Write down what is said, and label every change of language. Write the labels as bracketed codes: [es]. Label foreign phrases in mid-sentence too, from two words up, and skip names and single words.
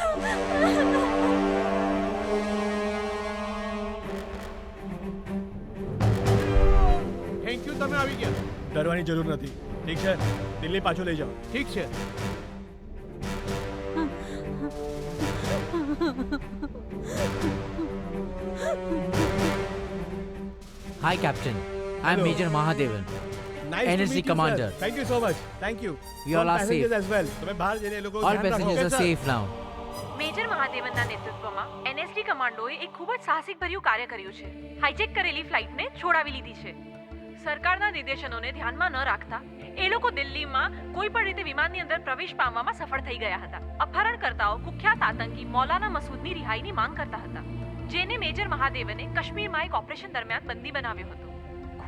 [en] Thank you, [gu] તમે આવી ગયા. ડરવાની જરૂર નથી. ઠીક છે, દિલ્હી પાછું લઈ જાઓ. ઠીક છે. [en] Hi, Captain. I'm Hello. Major Mahadevan. Nice to NSG meet you, commander. sir. Thank you so much. Thank you. We all From are passengers safe. as well. [gu] તમે બહાર જઈને એ લોકો [en] All passengers are safe now. [gu] મેજર મહાદેવનના નેતૃત્વમાં NSD કમાન્ડોએ એક ખૂબ જ સાહસિકભર્યું કાર્ય કર્યું છે. હાઇજેક કરેલી ફ્લાઇટને છોડાવી લીધી છે. સરકારના નિર્દેશનોને ધ્યાનમાં ન રાખતા એ લોકો દિલ્હીમાં કોઈ પણ રીતે વિમાનની અંદર પ્રવેશ પામવામાં સફળ થઈ ગયા હતા. અપહરણકર્તાઓ કુખ્યાત આતંકી મૌલાના મસૂદની રિહાઈની માંગ કરતા હતા, જેને મેજર મહાદેવને કાશ્મીરમાં એક ઓપરેશન દરમિયાન બંદી બનાવ્યો હતો.